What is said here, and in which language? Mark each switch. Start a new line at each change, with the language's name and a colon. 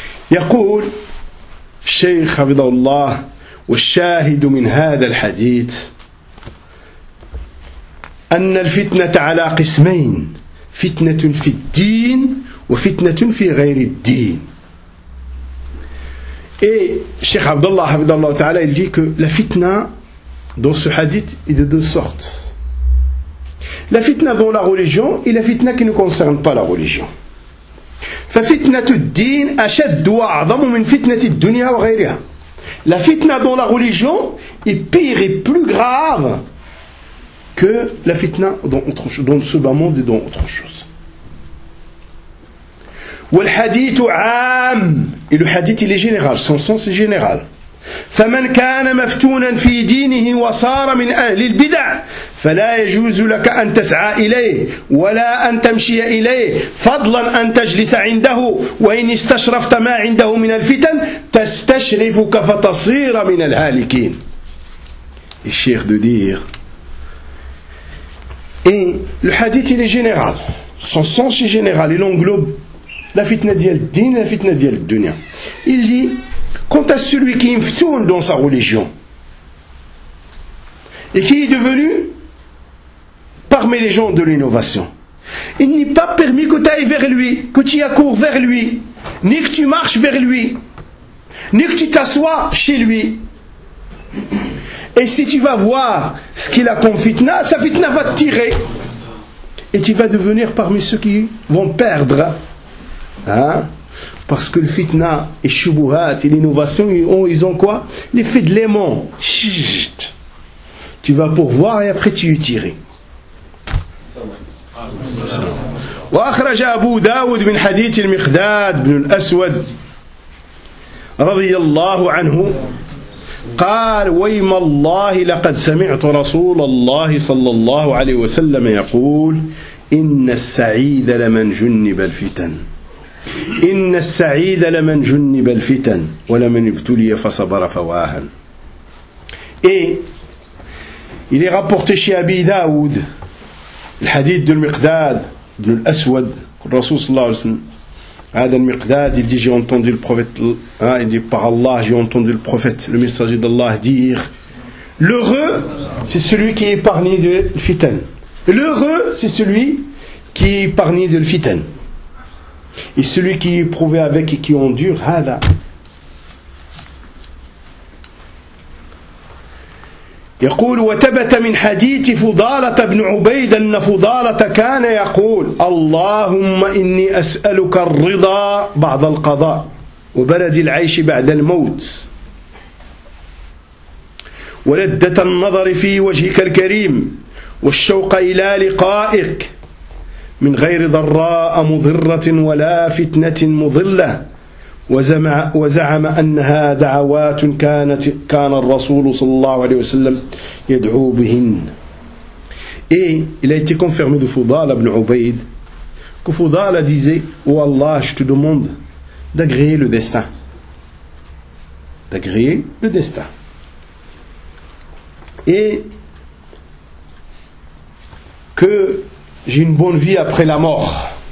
French: Yaqul, Cheikh Hafidhahullah,
Arabic: والشاهد من هذا الحديث أن الفتنة على قسمين فتنة في الدين وفتنة في غير الدين
French: et Cheikh Abdallah Hafidhahullah Ta'ala il dit que la fitna dans ce hadith est de deux sortes, la fitna dans la religion et la fitna qui ne concerne pas la religion.
Arabic: ففتنة الدين أشد وأعظم من فتنة الدنيا وغيرها.
French: La fitna dans la religion est pire et plus grave que la fitna dans autre chose, dans ce bas monde et dans autre chose.
Arabic: Wal hadith am,
French: et le hadith il est général, son sens est général.
Arabic: فمن كان مفتونا في دينه وصار من أهل البدع فلا يجوز لك أن تسعى إليه ولا أن تمشي إليه فضلا أن تجلس عنده وإن استشرفت ما عنده من الفتن تستشرفك فتصير من الهالكين.
French: الشيخ de dire et le hadith il est général, son sens est général, il englobe la fitna
Arabic: ديال الدين,
French: la fitna
Arabic: ديال الدنيا.
French: Il dit quant à celui qui imftoune dans sa religion et qui est devenu parmi les gens de l'innovation, il n'est pas permis que tu ailles vers lui, que tu accours vers lui, ni que tu marches vers lui, ni que tu t'assoies chez lui. Et si tu vas voir ce qu'il a comme fitna, sa fitna va te tirer et tu vas devenir parmi ceux qui vont perdre. Hein? Parce que le fitna et shubuhat et l'innovation, ils ont quoi? L'effet de l'aimant. Chut. Tu vas pour voir et après tu y tires.
Arabic: وأخرج أبو داود من حديث المقداد بن الأسود رضي الله عنه قال ويم الله لقد سمعت رسول الله صلى الله عليه وسلم يقول إن السعيد لمن جنب الفتن إن السعيد لمن جنب الفتن ولمن ابتلي فصبر فواها.
French: Il est rapporté chez Abi Daoud le hadith de Miqdad ibn al-Aswad, le Rasoul sallallahu alayhi wa sallam. Adan Miqdad, il dit j'ai entendu le prophète, hein, il dit par Allah, j'ai entendu le prophète, le messager d'Allah dire l'heureux c'est celui qui est épargné de fitan. L'heureux c'est celui qui est épargné de fitan. Et celui qui est éprouvé avec et qui endure, hada.
Arabic: يقول وتبت من حديث فضالة بن عبيد أن فضالة كان يقول اللهم إني أسألك الرضا بعد القضاء وبلد العيش بعد الموت ولدة النظر في وجهك الكريم والشوق إلى لقائك من غير ضراء مضرة ولا فتنة مضلة وزعم أنها دعوات كان الرسول صلى الله عليه وسلم يدعو بهن.
French: Et il a été confirmé de Fudala ibn Ubayd que Fudala disait oh Allah, je te demande d'agréer le destin. D'agréer le destin. Et que j'ai une bonne vie après la mort.